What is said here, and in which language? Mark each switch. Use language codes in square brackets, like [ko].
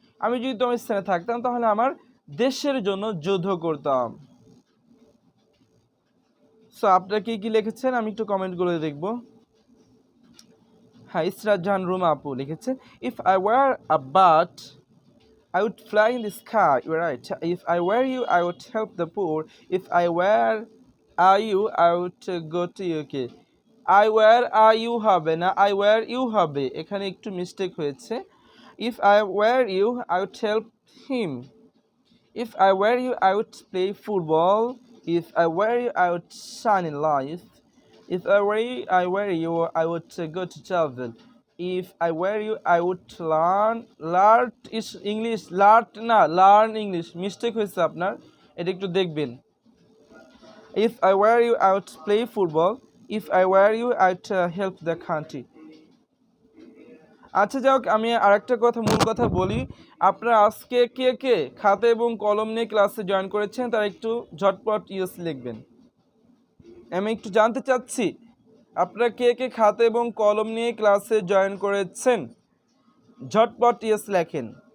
[bn] আমি যদি তোমার স্থানে থাকতাম তাহলে আমার দেশের জন্য যুদ্ধ করতাম। সো আপনারা কি লিখেছেন আমি একটু কমেন্টগুলো দেখবো। হ্যাঁ, ইসরাত জাহান রুমা আপু লিখেছে, [en] If I were a bird, I would fly in the sky. You're right. If I were you, I would help the poor. If I were you, I would go to UK. I were you [bn] হবে না, I were you হবে, এখানে একটু mistake হয়েছে। [en] If I were you, I would help him. If I were you, I would play football. If I were you, I would shine in life. If I were you, I would go to travel. If I were you, I would learn is English, learn English, [bn] mistake হয়েছে আপনার, এটা একটু দেখবেন। [en] If I were you, I would play football. If I were you, I would help the country. [bn] আচ্ছা, যাই হোক, আমি আরেকটা মূল কথা বলি। আপনারা আজকে কে কে খাতা এবং কলম নিয়ে ক্লাসে জয়েন করেছেন তারা একটু ঝটপট ইয়েস লিখবেন। আমি একটু জানতে চাচ্ছি আপনারা কে কে খাতা এবং কলম নিয়ে ক্লাসে জয়েন করেছেন, ঝটপট ইয়েস লেখেন।